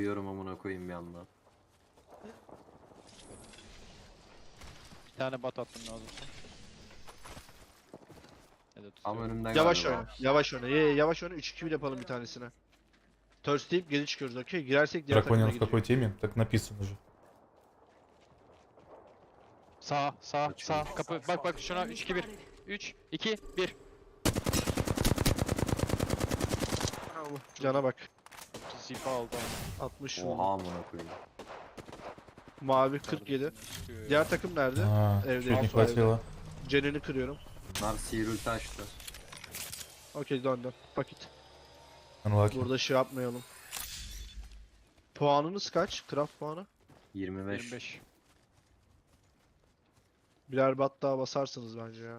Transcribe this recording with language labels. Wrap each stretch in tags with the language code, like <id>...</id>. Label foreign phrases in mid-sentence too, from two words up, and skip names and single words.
<tr>duyuyorum amına koyayım bir anda. Bir tane bat attım lazımsa. Ya da Tam tutuyorum. önümden Yavaş galiba. oyna. Yavaş oyna. Yavaş oyna. 3-2-1 yapalım bir tanesine. Thirst deyip geri çıkıyoruz. Okey. Girersek diğer takımına</tr> <ru>Дракониан в какой</ru> <tr>gidiyor.</tr> <ru>теме? Так написано же.</ru> <tr>Sağ, Açıyorum. kapı. Bak şuna 3-2-1. 3, 2, 1. Cana bak. Zipa aldı. 60 Oha vurdu. amına koyayım. Mavi 47. Diğer takım nerede?</tr> <ru>А,</ru> <tr>Evde.</tr> <ru>чуть не</ru> <tr>Alfa evde.</tr> <ru>хватило.</ru> <tr>Cenini kırıyorum. Bunlar Seer ulti açtı. Okey döndüm. Paket. Unlucky. Burada şey yapmayalım. Puanınız kaç? Craft puanı? 25. 25. Birer bat daha basarsınız bence ya.</tr>